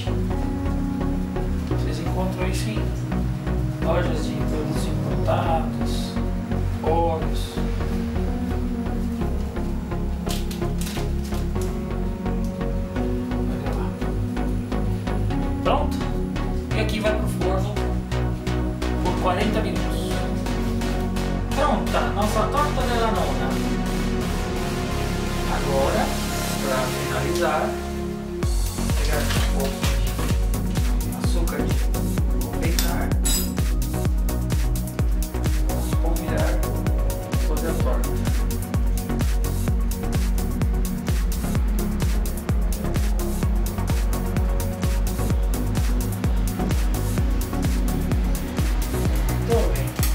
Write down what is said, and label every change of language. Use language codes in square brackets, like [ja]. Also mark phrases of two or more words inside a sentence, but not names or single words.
[pt] Vocês encontram isso em lojas de produtos importados, óleos. Olha lá. Pronto? E aqui vai pro forno por 40 minutos. Pronta, nossa [it] torta della nonna. [pt] Agora, para finalizar, vou pegar um pouco de açúcar de confeitar. Vamos polvilhar toda a torta. Muito bem.